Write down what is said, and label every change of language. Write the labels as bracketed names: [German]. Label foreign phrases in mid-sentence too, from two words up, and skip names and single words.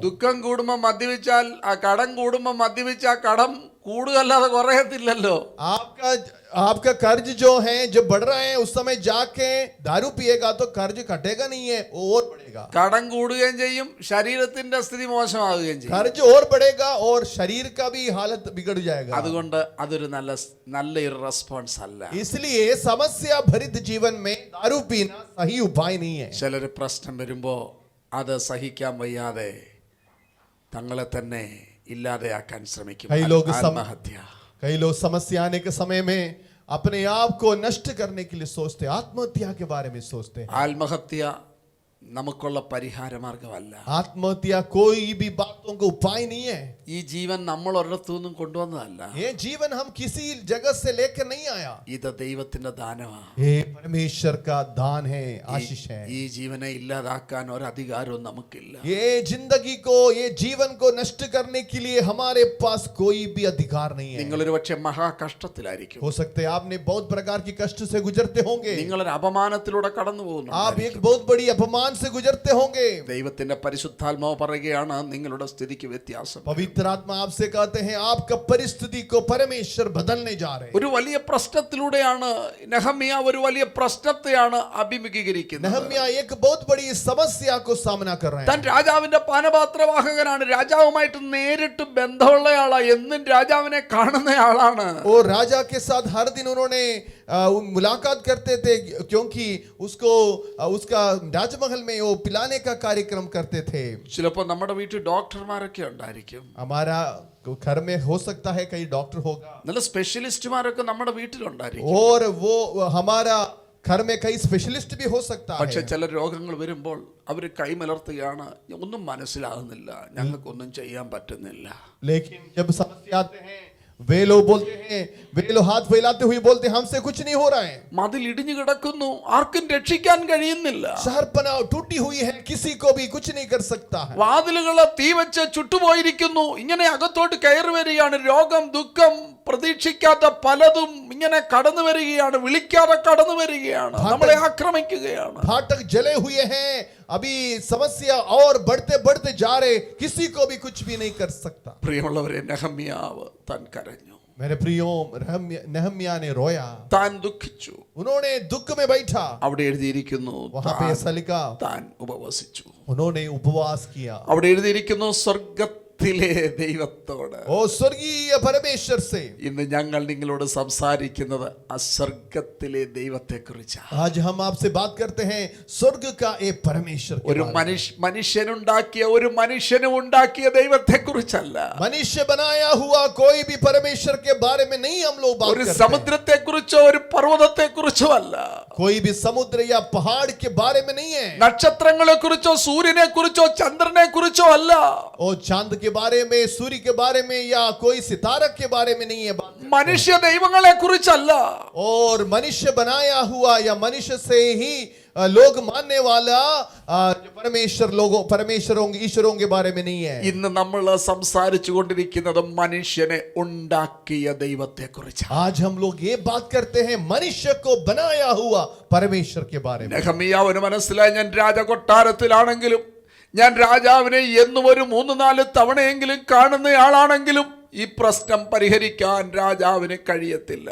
[Malayalam] ദുഃഖം കൂടുമ്പോ മദ്യപിച്ചാൽ, ആ കടം കൂടുമ്പോ മദ്യപിച്ചാൽ കടം കൂടുകയല്ലാതെ കുറയത്തില്ലല്ലോ. [Hindi] आपका कर्ज जो है जो बढ़ रहा है, उस समय जाके दारू पिएगा तो कर्ज घटेगा नहीं है, वो और बढ़ेगा। [Malayalam] കടം കൂടുകയും ചെയ്യും, ശരീരത്തിന്റെ സ്ഥിതി മോശമാവുകയും ചെയ്യും. [Hindi] कर्ज और बढ़ेगा और शरीर का भी हालत बिगड़ जाएगा। [Malayalam] അതുകൊണ്ട് അതൊരു നല്ലൊരു റെസ്പോൺസ് അല്ല. [Hindi] इसलिए समस्या भरित जीवन में दारू पीना सही उपाय नहीं है। [Malayalam] ചിലര് പ്രശ്നം വരുമ്പോ അത് സഹിക്കാൻ വയ്യാതെ തങ്ങളെ തന്നെ ഇല്ലാതെയാക്കാൻ ശ്രമിക്കും. ആത്മഹത്യ. [Hindi] कई लोग समस्या आने के समय में अपने आप को नष्ट करने के लिए सोचते, आत्महत्या के बारे में सोचते हैं। [Malayalam] ആത്മഹത്യ നമുക്കുള്ള പരിഹാര മാർഗമല്ല. [Hindi] आत्महत्या कोई भी बातों का उपाय नहीं है। [Malayalam] ഈ ജീവൻ നമ്മൾ ഒരിടത്തു നിന്നും കൊണ്ടുവന്നതല്ല. [Hindi] ये जीवन हम किसी जगह से लेकर नहीं आया, [Malayalam] ഇത് ദൈവത്തിന്റെ ദാനമാണ്. [Hindi] ये परमेश्वर का दान है, आशीष है। [Malayalam] ഈ ജീവനെ ഇല്ലാതാക്കാൻ ഒരു അധികാരവും നമുക്കില്ല. [Hindi] ये जिंदगी को, ये जीवन को नष्ट करने के लिए हमारे पास कोई भी अधिकार नहीं है। [Malayalam] നിങ്ങൾ ഒരു പക്ഷേ മഹാകഷ്ടത്തിലായിരിക്കും. [Hindi] हो सकते हैं आपने बहुत प्रकार की कष्ट से गुजरते होंगे, [Malayalam] നിങ്ങളൊരു അപമാനത്തിലൂടെ കടന്നു പോകുന്നു. [Hindi] आप एक बहुत बड़ी अपमान से गुजरते होंगे। [Malayalam] ദൈവത്തിന്റെ പരിശുദ്ധാത്മാവ് പറയുകയാണ് നിങ്ങളുടെ സ്ഥിതിക്ക് വ്യത്യാസം. [Hindi] पवित्र आत्मा आपसे कहते हैं आपका परिस्थिति को परमेश्वर बदलने जा रहे हैं। [Malayalam] ഒരു വലിയ പ്രശ്നത്തിലൂടെയാണ് നെഹമ്യാവ് ഒരു വലിയ പ്രശ്നത്തെയാണ് അഭിമുഖീകരിക്കുന്നത്. [Hindi] नेहम्याह एक बहुत बड़ी समस्या को सामना कर रहे [Malayalam] താൻ [Hindi] हैं। [Malayalam] രാജാവിന്റെ പാനപാത്രവാഹകനാണ്, രാജാവുമായിട്ട് നേരിട്ട് ബന്ധമുള്ളയാളാണ്, എന്നും രാജാവിനെ കാണുന്നയാളാണ്. [Hindi] और राजा के साथ हर दिन उन्होंने मुलाकात करते थे, क्योंकि उसको उसका राजमहल में वो पिलाने का कार्यक्रम करते थे। [Malayalam] ചിലപ്പോൾ നമ്മുടെ വീട്ടിൽ ഡോക്ടർമാരൊക്കെ ഉണ്ടായിരിക്കും. [Hindi] हमारा घर में हो सकता है कई डॉक्टर होगा, [Malayalam] നല്ല സ്പെഷ്യലിസ്റ്റുമാരൊക്കെ നമ്മുടെ വീട്ടിലുണ്ടായിരിക്കും. [Hindi] और वो हमारा घर में कई स्पेशलिस्ट भी हो सकता [Malayalam] പക്ഷെ [Hindi] है। [Malayalam] ചില രോഗങ്ങൾ വരുമ്പോൾ അവർ കൈമലർത്തുകയാണ്, ഒന്നും മനസ്സിലാകുന്നില്ല, ഞങ്ങൾക്കൊന്നും ചെയ്യാൻ പറ്റുന്നില്ല. [Hindi] लेकिन जब समस्या आते हैं वे लोग बोलते हैं, वे लोग हाथ फैलाते हुए बोलते हैं हमसे कुछ नहीं हो रहा है। [Malayalam] മതിൽ ഇടിഞ്ഞു കിടക്കുന്നു, ആർക്കും രക്ഷിക്കാൻ കഴിയുന്നില്ല. [Hindi] शहर पनाह टूटी हुई है, किसी को भी कुछ नहीं कर सकता है। [Malayalam] വാതിലുകളെ തീ വെച്ച് ചുട്ടുപോയിരിക്കുന്നു. ഇങ്ങനെ അകത്തോട്ട് കയറി വരികയാണ് രോഗം, ദുഃഖം, പ്രതീക്ഷിക്കാത്ത പലതും ഇങ്ങനെ കടന്നു വരികയാണ്, വിളിക്കാതെ കടന്നു വരികയാണ്, നമ്മളെ ആക്രമിക്കുകയാണ്. [Hindi] फाटक जले हुए हैं, अभी समस्या और बढ़ते बढ़ते जा रहे, किसी को भी कुछ भी नहीं कर सकता। [Malayalam] പ്രിയമുള്ളവരെ, നെഹമ്യാവ് താൻ കരഞ്ഞു, [Hindi] मेरे प्रियो, नेहम्याह ने रोया, [Malayalam] താൻ ദുഃഖിച്ചു. [Hindi] उन्होंने दुख में बैठा। [Malayalam] അവിടെ എഴുതിയിരിക്കുന്നു [Hindi] वहां पे ऐसा लिखा, [Malayalam] താൻ ഉപവസിച്ചു. [Hindi] उन्होंने उपवास किया। [Malayalam] അവിടെ എഴുതിയിരിക്കുന്നു സ്വർഗത്തിലെ ദൈവത്തോട്. [Hindi] ओ स्वर्गीय परमेश्वर से। [Malayalam] ഇന്ന് ഞങ്ങൾ നിങ്ങളോട് സംസാരിക്കുന്നത് ആ സ്വർഗത്തിലെ ദൈവത്തെ കുറിച്ചാണ്. [Hindi] आज हम आपसे बात करते हैं स्वर्ग का एक परमेश्वर के [Malayalam] ഒരു [Hindi] बारे में। [Malayalam] മനുഷ്യനും ഉണ്ടാക്കിയ ദൈവത്തെ കുറിച്ചല്ല. [Hindi] मनुष्य बनाया हुआ कोई भी परमेश्वर के बारे में नहीं हम लोग बात [Malayalam] ഒരു [Hindi] करते हैं। [Malayalam] സമുദ്രത്തെ കുറിച്ചോ ഒരു പർവ്വതത്തെ കുറിച്ചോ അല്ല. [Hindi] कोई भी समुद्र या पहाड़ के बारे में नहीं है, [Malayalam] നക്ഷത്രങ്ങളെ കുറിച്ചോ സൂര്യനെ കുറിച്ചോ ചന്ദ്രനെ കുറിച്ചോ അല്ല. [Hindi] और चांद के के बारे में, सूर्य के बारे में या कोई सितारा के बारे में नहीं है बात। [Malayalam] മനുഷ്യ ദൈവങ്ങളെ കുറിച്ചല്ല. [Hindi] और मनुष्य बनाया हुआ या मनुष्य से ही लोग मानने वाला जो परमेश्वरों ईश्वरों के बारे में नहीं है। [Malayalam] ഇന്ന് നമ്മൾ സംസാരിച്ചു കൊണ്ടിരിക്കുന്നത് മനുഷ്യനെ ഉണ്ടാക്കിയ ദൈവത്തെ കുറിച്ചാണ്. [Hindi] आज हम लोग ये बात करते हैं मनुष्य को बनाया हुआ परमेश्वर के बारे में। [Malayalam] നെഹമ്യാവിന് മനസ്സിലായി, ഞാൻ രാജകൊട്ടാരത്തിലാണെങ്കിലും, ഞാൻ രാജാവിനെ എന്നും ഒരു 3-4 തവണയെങ്കിലും കാണുന്നയാളാണെങ്കിലും ഈ പ്രശ്നം പരിഹരിക്കാൻ രാജാവിന് കഴിയത്തില്ല.